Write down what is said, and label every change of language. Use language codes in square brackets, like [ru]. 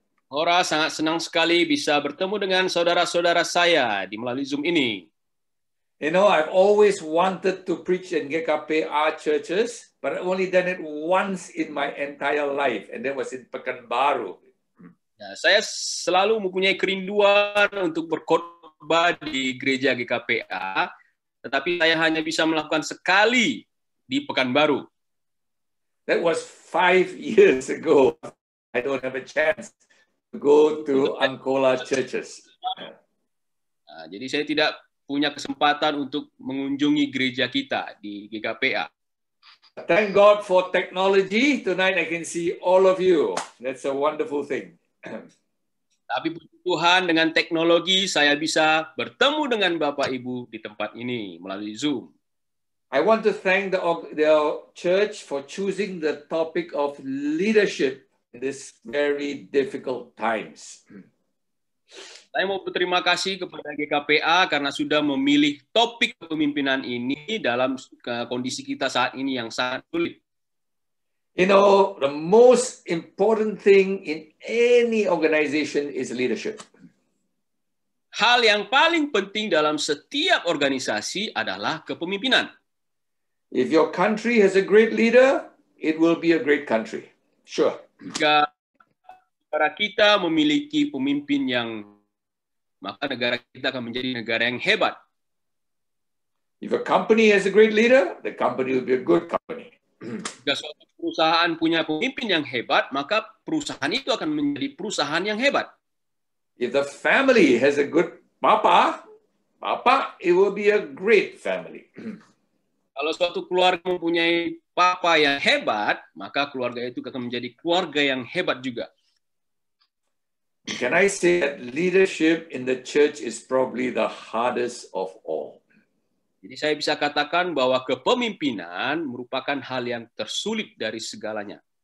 [id] Ora, sangat senang sekali bisa bertemu dengan saudara-saudara saya di melalui Zoom ini. [en] You know, I've always wanted to preach in GKPA churches, but I've only done it once in my entire life, and that was in Pekanbaru. [id] Ya, saya selalu mempunyai kerinduan untuk berkhotbah di gereja GKPA, tetapi saya hanya bisa melakukan sekali di Pekanbaru. [en] That was 5 years ago. I don't have a chance to go to Angkola churches. [id] Nah, jadi saya tidak punya kesempatan untuk mengunjungi gereja kita di GKPA. [en] Thank God for technology. Tonight I can see all of you. That's a wonderful thing. [id] Tapi puji Tuhan, dengan teknologi saya bisa bertemu dengan Bapak Ibu di tempat ini melalui Zoom. [en] I want to thank the church for choosing the topic of leadership in this very difficult times. [id] Saya mau berterima kasih kepada GKPA karena sudah memilih topik kepemimpinan ini dalam kondisi kita saat ini yang sangat sulit. [en] You know, the most important thing in any organization is leadership. [id] Hal yang paling penting dalam setiap organisasi adalah kepemimpinan. [en] If your country has a great leader, it will be a great country. Sure. [id] Jika negara kita memiliki pemimpin maka negara kita akan menjadi negara yang hebat. [en] If a company has a great leader, the company will be a good company. [id] Jika suatu perusahaan punya pemimpin yang hebat, maka perusahaan itu akan menjadi perusahaan yang hebat. [en] If the family has a good papa, it will be a great family. [id] Kalau suatu keluarga mempunyai papa yang hebat, maka keluarga itu akan menjadi keluarga yang hebat juga. [en] Can I say that leadership in the church is probably the hardest of all? [id] Jadi saya bisa katakan bahwa kepemimpinan merupakan hal yang tersulit dari segalanya.